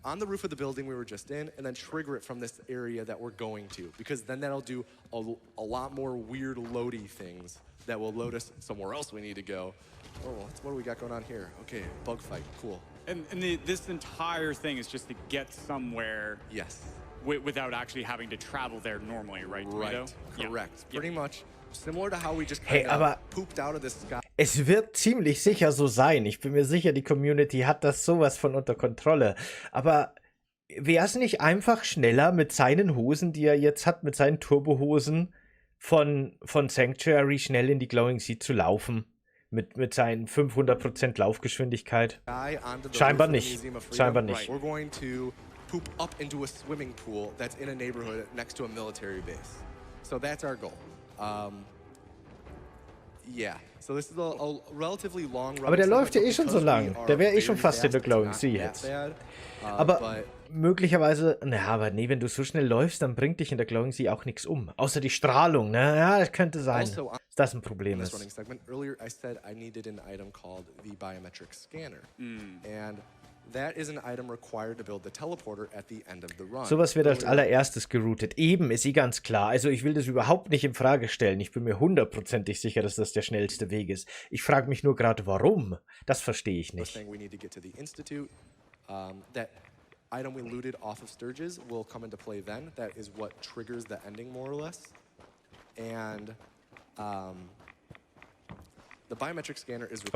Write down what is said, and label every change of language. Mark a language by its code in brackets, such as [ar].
[en] On the roof of the building we were just in, and then trigger it from this area that we're going to, because then that'll do a lot more weird loady things that will load us somewhere else we need to go. Oh, what do we got going on here? Okay, bug fight, cool. And this entire thing is just to get somewhere. Yes. Without actually having to travel there normally, right? Right, correct. Yeah. Pretty much similar to how we just [de] Hey, aber [en] pooped out of the sky. [de] es wird ziemlich sicher so sein. Ich bin mir sicher, die Community hat das sowas von unter Kontrolle. Aber wäre es nicht einfach schneller mit seinen Hosen, die er jetzt hat, mit seinen Turbohosen von Sanctuary schnell in die Glowing Sea zu laufen? Mit seinen 500% Laufgeschwindigkeit? Scheinbar nicht. Scheinbar nicht. [en] We're going to poop up into a swimming pool that's in a neighborhood next to a military base. So that's our goal. Yeah, so this is a relatively long run. [de] Aber der läuft ja eh schon so lang. Der wäre eh schon fast in der Glowing Sea jetzt. Aber möglicherweise, naja, aber nee, wenn du so schnell läufst, dann bringt dich in der Glowing Sea auch nichts um. Außer die Strahlung, ne? Ja, das könnte sein, dass das ein Problem ist. [en] Earlier I said I needed an item called the biometric scanner. And that is an item required to build the teleporter at the end of the run. [de] Sowas wird als allererstes geroutet. Eben, ist ganz klar. Also ich will das überhaupt nicht in Frage stellen. Ich bin mir 100%ig sicher, dass das der schnellste Weg ist. Ich frage mich nur gerade, warum? Das verstehe ich nicht. [en] We need to get to the Institute. That item we looted off of Sturges will come into play then. That is what triggers the ending, more or less. And the biometric scanner is required.